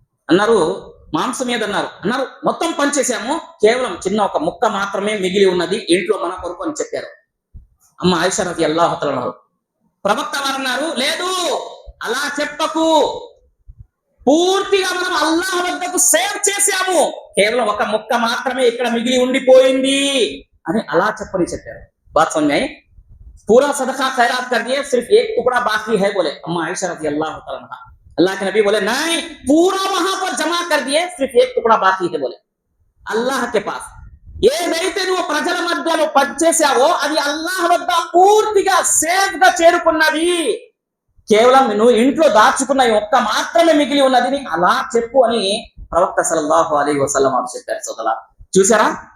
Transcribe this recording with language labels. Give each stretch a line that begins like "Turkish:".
Telugu: అన్నారు మాంసం ఏదన్నారు, అన్నారు మొత్తం పనిచేసాము, కేవలం చిన్న ఒక ముక్క మాత్రమే మిగిలి ఉన్నది ఇంట్లో మన కొరకు అని చెప్పారు. అమ్మ ఆయిషా రదియల్లాహు తఆలా అన్నారు. ప్రవక్త వారు అన్నారు, లేదు అలా చెప్పకు, పూర్తిగా మనం అల్లాహ్ వద్దకు సేవ్ చేశాము, కేవలం ఒక ముక్క మాత్రమే ఇక్కడ మిగిలి ఉండిపోయింది అని అలా చెప్పని చెప్పారు.
Hindi: బాత్ సమझ पूरा सदका खैरात कर दिए, सिर्फ एक टुकड़ा बाकी है बोले अम्मा आयशा रज़ी अल्लाह तआला अन्हा। अल्लाह के नबी बोले नहीं, पूरा वहां पर जमा कर दिए, सिर्फ एक टुकड़ा बाकी है बोले अल्लाह के पास.
Telugu: ఏదైతే నువ్వు ప్రజల మధ్యలో పనిచేసావో అది అల్లాహ్ వద్ద పూర్తిగా సేఫ్ గా చేరుకున్నది, కేవలం నువ్వు ఇంట్లో దాచుకున్న ఒక్క మాత్రమే మిగిలి ఉన్నది అలా చెప్పు అని ప్రవక్త సల్లల్లాహు అలైహి వసల్లం చెప్పారు. సోదరా చూసారా,